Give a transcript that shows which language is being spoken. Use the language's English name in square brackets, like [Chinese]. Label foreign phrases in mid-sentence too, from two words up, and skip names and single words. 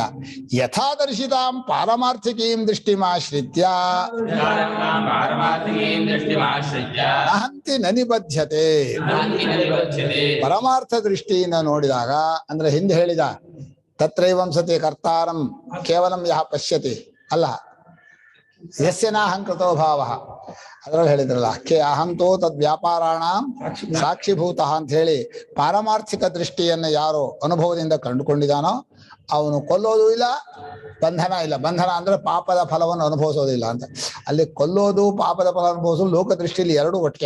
[Sanskrit] ಯಥಾದರ್ಶಿತಾಂ ಪಾರಮಾರ್ಥಿಕೀಂ ದೃಷ್ಟಿಮಾಶ್ರಿತ್ಯ ನಹಂತಿ ನನಿಬದ್ಧತೆ. [Kannada] ಪರಮಾರ್ಥ ದೃಷ್ಟಿಯಿಂದ ನೋಡಿದಾಗ, ಅಂದ್ರೆ ಹಿಂದೆ ಹೇಳಿದ [Sanskrit] ತತ್ರೈವಂ ಸತಿ ಕರ್ತಾರಂ ಕೇವಲಂ ಯಹ ಪಶ್ಯತಿ [Kannada] ಅಲ್ಲ, [Sanskrit] ಯಸ್ಯ ನಾಹಂಕೃತೋ ಭಾವ. [Kannada] ಅದ್ರಲ್ಲಿ ಹೇಳಿದ್ರಲ್ಲ, [Sanskrit] ಅಹಂತೋ ತದ್ ವ್ಯಾಪಾರಾಣ ಸಾಕ್ಷಿಭೂತ [Kannada] ಅಂತ ಹೇಳಿ. ಪಾರಮಾರ್ಥಿಕ ದೃಷ್ಟಿಯನ್ನು ಯಾರು ಅನುಭವದಿಂದ ಕಂಡುಕೊಂಡಿದ್ದಾನೋ ಅವನು ಕೊಲ್ಲೋದು ಇಲ್ಲ, ಬಂಧನ ಇಲ್ಲ. ಬಂಧನ ಅಂದ್ರೆ ಪಾಪದ ಫಲವನ್ನು ಅನುಭವಿಸೋದಿಲ್ಲ ಅಂತ. ಅಲ್ಲಿ ಕೊಲ್ಲೋದು, ಪಾಪದ ಫಲ ಅನುಭವಿಸೋದು ಲೋಕದೃಷ್ಟಿಯಲ್ಲಿ ಎರಡು ಒಟ್ಟಿಗೆ.